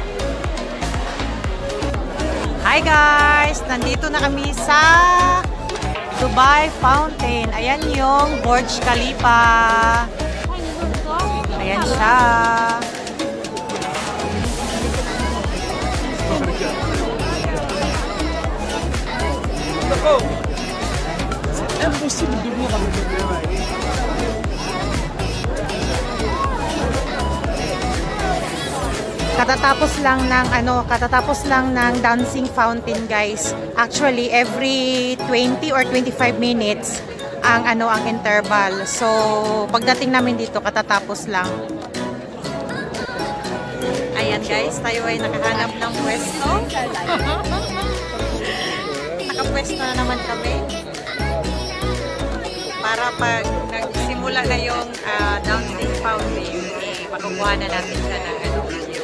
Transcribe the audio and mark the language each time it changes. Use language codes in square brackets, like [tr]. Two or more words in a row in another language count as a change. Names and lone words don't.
[en] Hi guys, [tl] nandito na kami sa Dubai Fountain. Ayan yung Burj Khalifa. Ayan siya. [fr] C'est impossible de voir avec le caméra. [tl] Katatapos lang ng [en] dancing fountain [tl] guys. [en] Actually every 20 or 25 minutes ang interval. [tl] So pagdating namin dito katatapos lang. Ayan guys, tayo ay nakahanap ng pwesto. Nakapwesto na naman kami. Para pag nagsimula na yung [en] dancing fountain, [tl] makukuha na natin siya ng video.